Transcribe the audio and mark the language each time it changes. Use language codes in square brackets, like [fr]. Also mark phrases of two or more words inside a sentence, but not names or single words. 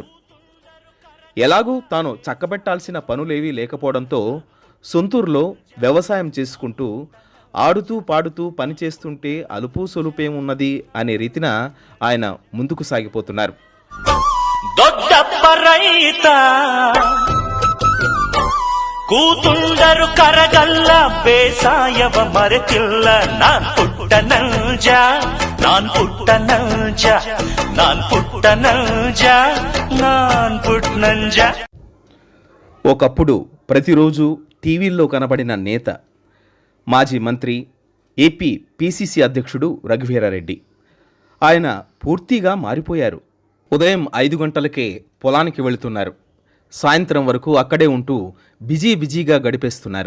[te] ఎలాగూ తాను చక్కబెట్టాల్సిన పనులేవీ లేకపోవడంతో సొంతూరులో వ్యవసాయం చేసుకుంటూ ఆడుతూ పాడుతూ పనిచేస్తుంటే అలుపు సొలుపేమున్నది అనే రీతిన ఆయన ముందుకు సాగిపోతున్నారు. [kn] ಕೂತುಂಡರು ಕರಗಲ್ಲ ಬೇಸಾಯವ ಮರೆತಿಲ್ಲ ನಾನ್ ಪುಟ್ಟ ನಂಜ ನಾನ್ ಪುಟ್ಟ ನಂಜ ನಾನ್ ಪುಟ್ಟ ನಂಜ ನಾನ್ ಪುಟ್ಟ ನಂಜ. [te] ఒకప్పుడు ప్రతిరోజు టీవీల్లో కనబడిన నేత, మాజీ మంత్రి, ఏపీ పీసీసీ అధ్యక్షుడు రఘువీరారెడ్డి. ఆయన పూర్తిగా మారిపోయారు. ఉదయం 5 గంటలకే పొలానికి వెళుతున్నారు. సాయంత్రం వరకు అక్కడే ఉంటూ బిజీగా గడిపేస్తున్నారు.